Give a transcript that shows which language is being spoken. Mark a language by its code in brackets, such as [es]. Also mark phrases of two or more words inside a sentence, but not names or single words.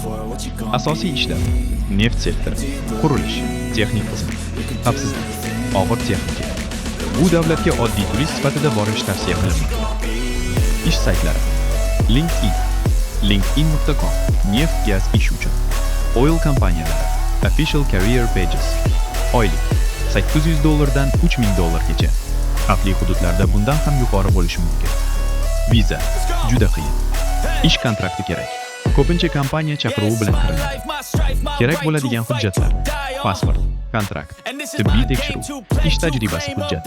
[uz] Asosiy ishlar: neft sektori, qurilish, texnik xizmat, xavfsizlik, og'ir texnika. Bu davlatga oddiy turist sifatida borish tavsiya qilinmaydi. Ish saytlari: LinkedIn, linkedin.com, neft gaz ish uchun, oil kompaniyalari, [en] official career pages. [uz] Oylik $800 dan $3000 Xavfli hududlarda bundan ham yuqori bo'lishi mumkin. Viza juda qiyin. Ish kontrakti kerak. Ko'pincha kompaniya chaqiruvi bilan kiriladi. Kerak bo'ladigan hujjatlar: pasport, kontrakt, tibbiy tekshiruv, ish tajribasi hujjati.